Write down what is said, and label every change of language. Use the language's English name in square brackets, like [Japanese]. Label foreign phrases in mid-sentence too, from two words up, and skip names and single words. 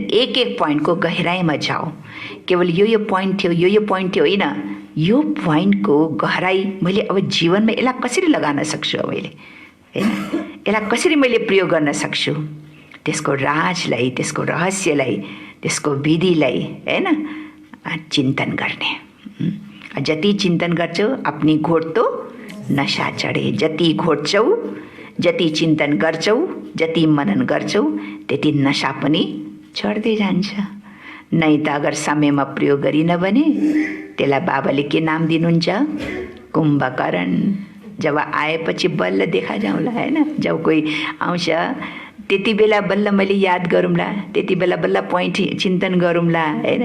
[Nepali] एक पोइन्टको गहिराइमा जाऊ। केवल यो पोइन्ट थियो, यो पोइन्ट थियो, होइन, यो पोइन्टको गहराई मैले अब जीवनमा यसलाई कसरी लगाउन सक्छु, मैले, होइन, यसलाई कसरी मैले प्रयोग गर्न सक्छु, त्यसको राजलाई, त्यसको रहस्यलाई, त्यसको विधिलाई, होइन, चिन्तन गर्ने। जति चिन्तन गर्छौ [Hindi] अपनी घोट तो नशा चढे, [Nepali] जति घोट्छौ, जति चिन्तन गर्छौ, जति मनन गर्छौ, त्यति नशा पनि चढ्दै जान्छ। नै त अगर समयमा प्रयोग गरिन भने त्यसलाई बाबाले के नाम दिनुहुन्छ? कुम्भकर्ण। जब आएपछि बल्ल देखा जाउँला, होइन? जब कोही आउँछ त्यति बेला बल्ल मैले याद गरौँला, त्यति बेला बल्ल पोइन्ट चिन्तन गरौँला, होइन?